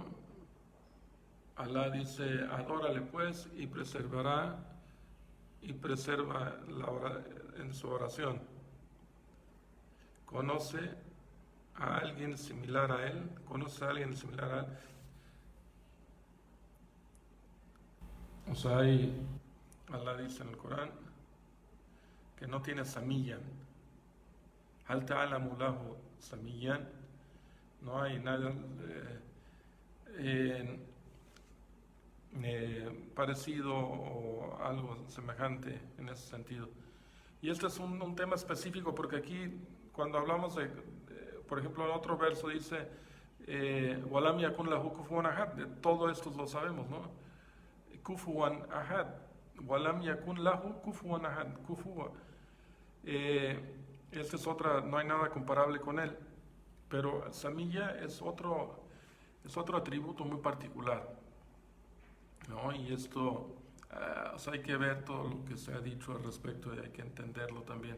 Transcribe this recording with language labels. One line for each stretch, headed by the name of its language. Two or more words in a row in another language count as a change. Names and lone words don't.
Spanish: Allah dice, adórale pues y preserva en su oración. Conoce a alguien similar a él, O sea, Allah dice en el Corán que no tiene samillan.
Arabic: هل تعلم له سميا.
Spanish: No hay nada parecido o algo semejante en ese sentido. Y este es un tema específico porque aquí cuando hablamos por ejemplo, en otro verso dice
Arabic: ولم يكن له كفوا أحد.
Spanish: De todo esto lo sabemos, ¿no?
Arabic: كفوا أحد. ولم يكن له كفوا أحد. Kufuwa.
Spanish: Esta es otra, no hay nada comparable con él. Pero Samilla es otro atributo muy particular, ¿no? Y esto, o sea, hay que ver todo lo que se ha dicho al respecto y hay que entenderlo también.